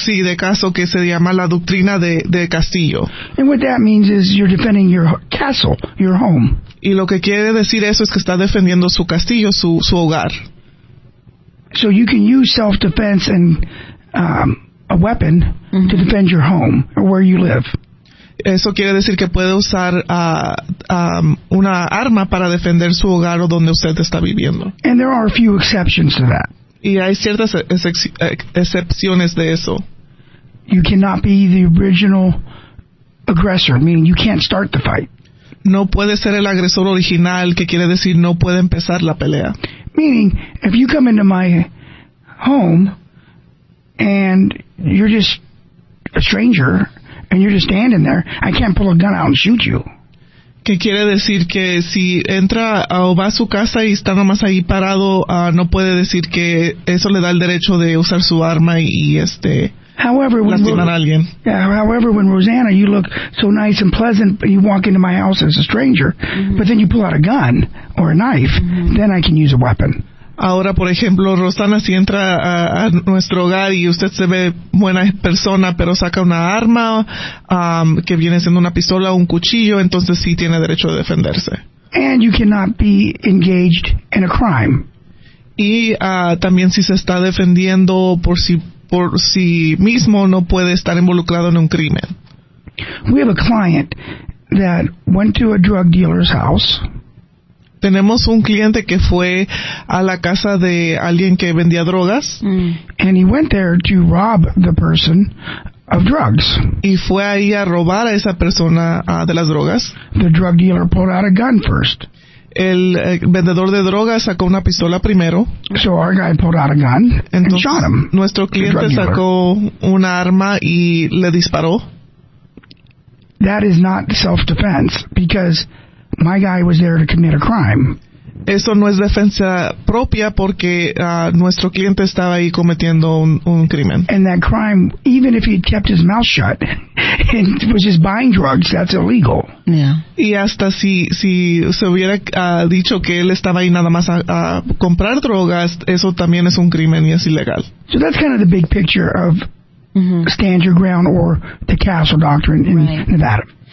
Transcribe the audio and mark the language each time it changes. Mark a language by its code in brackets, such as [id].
[es] Sí, de caso que se llama la doctrina de Castillo. [en] And what that means is you're defending your castle, your home. [es] Y lo que quiere decir eso es que está defendiendo su castillo, su hogar. [en] So you can use self-defense and a weapon to defend your home or where you live. [es] Eso quiere decir que puede usar una arma para defender su hogar o donde usted está viviendo. [en] And there are a few exceptions to that. [es] Y hay ciertas excepciones de eso. [en] You cannot be the original aggressor, meaning you can't start the fight. [es] No puede ser el agresor original, que quiere decir no puede empezar la pelea. [en] Meaning, if you come into my home and you're just a stranger and you're just standing there, I can't pull a gun out and shoot you. [es] Que quiere decir que si entra o va a su casa y está nomás ahí parado, no puede decir que eso le da el derecho de usar su arma y [en] However, [es] lastimar a alguien. [en] However, when Rosanna, you look so nice and pleasant, you walk into my house as a stranger, but then you pull out a gun or a knife, then I can use a weapon. [es] Ahora, por ejemplo, Rosana, si entra a nuestro hogar y usted se ve buena persona, pero saca una arma que viene siendo una pistola o un cuchillo, entonces sí tiene derecho de defenderse. [en] And you cannot be engaged in a crime. [es] Y también si se está defendiendo por sí mismo, no puede estar involucrado en un crimen. [en] We have a client that went to a drug dealer's house. [es] Tenemos un cliente que fue a la casa de alguien que vendía drogas. [en] And he went there to rob the person of drugs. [es] Y fue ahí a robar a esa persona de las drogas. [en] The drug dealer pulled out a gun first. [es] El vendedor de drogas sacó una pistola primero. [en] So our guy pulled out a gun and shot him. [es] Nuestro cliente sacó una arma y le disparó. [en] That is not self-defense because my guy was there to commit a crime. [es] Eso no es defensa propia porque nuestro cliente estaba ahí cometiendo un crimen. [en] And that crime, even if he kept his mouth shut and was just buying drugs, that's illegal. Yeah. [es] Y hasta si se hubiera dicho que él estaba ahí nada más a comprar drogas, eso también es un crimen y es ilegal. [en] So that's kind of the big picture of stand your ground or the castle doctrine in Nevada.